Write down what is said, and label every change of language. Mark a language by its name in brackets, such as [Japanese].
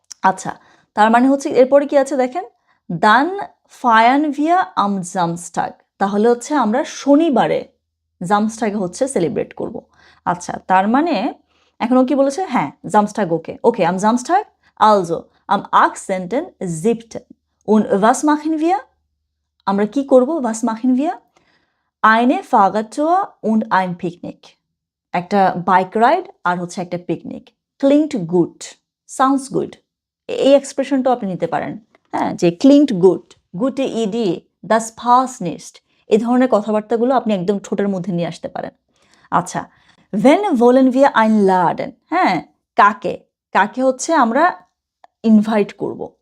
[Bangla] আচ্ছা, তার মানে হচ্ছে এরপরে কি আছে দেখেন, দান ফায়ান ভিয়া আম জামস্টাগ, তাহলে হচ্ছে আমরা শনিবারে জামস্টাগ হচ্ছে সেলিব্রেট করব। আচ্ছা, তার মানে এখন ও কি বলেছে, হ্যাঁ জামস্টাগ, ওকে ওকে আম জামস্টাগ আলজো আম 18. [German] und was machen wir, [Bangla] আমরা কি করব, [German] was machen wir, eine Fahrradtour und ein Picknick, [Bangla] একটা বাইক রাইড আর হচ্ছে একটা পিকনিক। ক্লিংড গুড, সাউন্ডস গুড, এই এক্সপ্রেশনটা আপনি নিতে পারেন, হ্যাঁ যে ক্লিংড গুড, গুটে ইডি, দাস ফাস নিস্ট, এই ধরনের কথাবার্তাগুলো আপনি একদম ঠোঁটের মধ্যে নিয়ে আসতে পারেন। আচ্ছা, ভেন ভোলেন ভিয়া আইন লাডেন, হ্যাঁ কাকে, কাকে হচ্ছে আমরা ইনভাইট করব।